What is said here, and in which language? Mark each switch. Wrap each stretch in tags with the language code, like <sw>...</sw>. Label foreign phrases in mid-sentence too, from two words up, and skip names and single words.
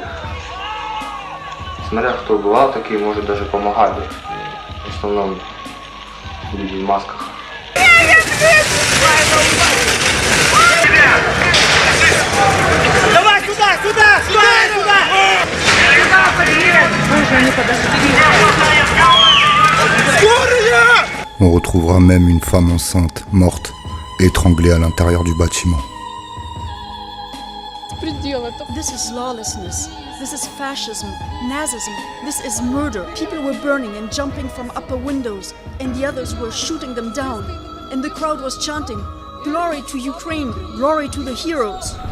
<ru>Смотря кто бывал, такие, может, даже помогали. В основном люди в масках. Давай сюда, сюда, сюда, сюда!</ru> <fr>On retrouvera même une femme enceinte, morte, étranglée à l'intérieur du bâtiment.</fr> <en>This is lawlessness. This is fascism, Nazism. This is murder. People were burning and jumping from upper windows, and the others were shooting them down. And the crowd was chanting, "Glory to Ukraine, glory to the heroes."</en>